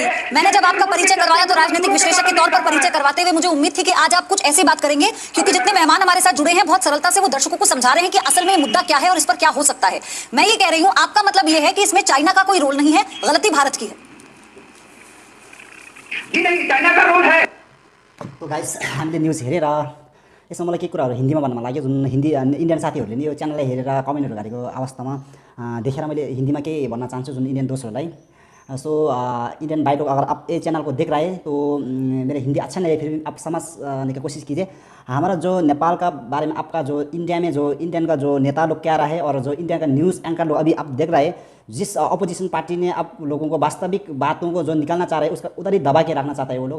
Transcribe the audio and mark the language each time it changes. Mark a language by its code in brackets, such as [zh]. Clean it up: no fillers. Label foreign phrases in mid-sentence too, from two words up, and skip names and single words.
[hi] मैंने जब आपका परिचय करवाया तो राजनीतिक विश्लेषक के तौर पर परिचय करवाते हुए मुझे उम्मीद थी कि आज आप कुछ ऐसी बात करेंगे, क्योंकि जितने मेहमान हमारे साथ जुड़े हैं बहुत सरलता से वो दर्शकों को समझा रहे हैं कि असल में मुद्दा क्या है और इस पर क्या हो सकता है। मैं ये कह रही हूँ, आपका मतलब ये है कि इसमें चाइना का कोई रोल नहीं है, गलती भारत की है? जी नहीं, चाइना का रोल है। [ne] तो गाइस, हामीले न्युज हेरेर यसमा मलाई केही कुराहरू हिन्दीमा भन्नमा लाग्यो, जुन हिन्दी इन्डियन साथीहरूले नि यो च्यानललाई हेरेर कमेन्टहरू गरेको अवस्थामा देखेर मैले हिन्दीमा केही भन्न चाहन्छु जुन इंडियन दोस्तहरूलाई। [hi] सो इंडियन भाई लोग, अगर आप ये चैनल को देख रहे हैं तो मेरे हिंदी अच्छा नहीं है, फिर भी आप समझने की कोशिश कीजिए। हमारा जो नेपाल का बारे में आपका जो इंडिया में जो इंडियन का जो नेता लोग क्या रहा है और जो इंडिया का न्यूज़ एंकर लोग अभी आप देख रहे हैं, जिस अपोजिशन पार्टी ने आप लोगों को वास्तविक बातों को जो निकालना चाह रहे हैं उसका उधर ही दबा के रखना चाहता है वो लोग।